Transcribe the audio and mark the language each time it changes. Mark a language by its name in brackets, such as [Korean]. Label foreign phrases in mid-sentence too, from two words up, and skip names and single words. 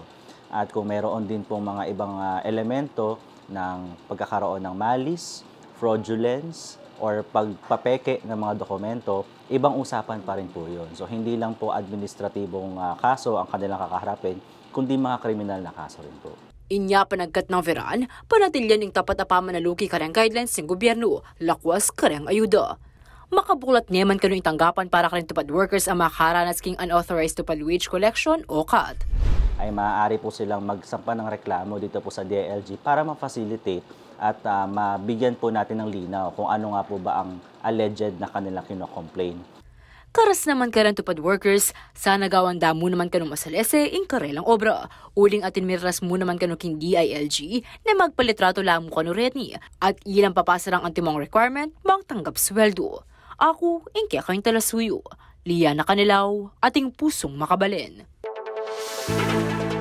[Filipino] At kung meron din pong mga ibang elemento ng pagkakaroon ng [English] malice, fraudulence, or [Filipino] pagpapeke ng mga dokumento, ibang usapan pa rin po yun. So hindi lang po administratibong kaso ang kanilang kakaharapin, kundi mga kriminal na kaso rin po. [Pampanga] Inya panagkat ng veran, panatilyan ng tapat apaman na luki karang guidelines ng gobyerno, lakwas karang ayuda. Makabulat naman kano itanggapan para karang tupad workers ang makaranas king unauthorized tupad [English] wage collection [Pampanga] o CUT. [Filipino] Ay maaari po silang magsampa ng reklamo dito po sa DILG para ma-facilitate at mabigyan po natin ng linaw kung ano nga po ba ang alleged na kanilang kino-complain. [Pampanga] Karas naman karang tupad workers, sana gawang damo naman kanong masalese ing karelang obra. Uling atin miras mo naman kano king DILG na magpalitrato lang mo kano retni at ilang papasarang antimong requirement magtanggap sweldo. Ako, ingkya kayong talasuyo. Liana Canilaw, ating pusong makabalin.